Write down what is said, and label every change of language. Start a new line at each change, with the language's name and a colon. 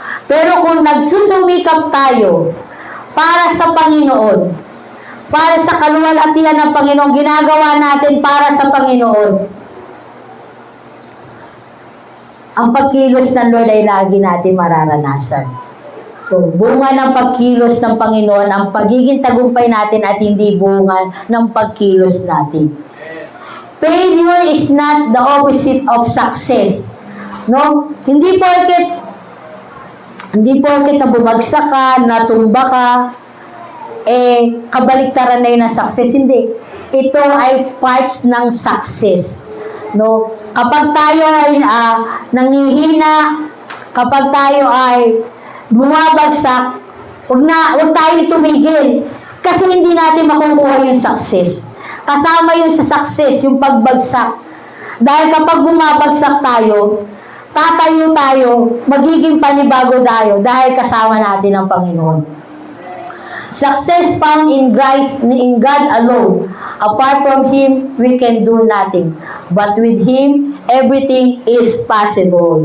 Filipino: Pero kung nagsusumikap tayo para sa Panginoon, para sa kaluwalhatian ng Panginoon, ginagawa natin para sa Panginoon, ang pagkilos ng Lord ay lagi natin mararanasan. So, bunga ng pagkilos ng Panginoon, ang pagiging tagumpay natin at hindi bunga ng pagkilos natin.
English: Failure is not the opposite of success.
Filipino: No? Hindi porket na bumagsak ka, natumba ka, kabaliktaran na yun ng success. Hindi. Ito ay parts ng success. No? Kapag tayo ay nanghihina, kapag tayo ay bumabagsak, huwag tayong tumigil. Kasi hindi natin makukuha yung success. Kasama yun sa success, yung pagbagsak. Dahil kapag bumabagsak tayo, tatayo tayo, magiging panibago tayo dahil kasama natin ang Panginoon.
English: Success found in God alone. Apart from Him, we can do nothing. But with Him, everything is possible.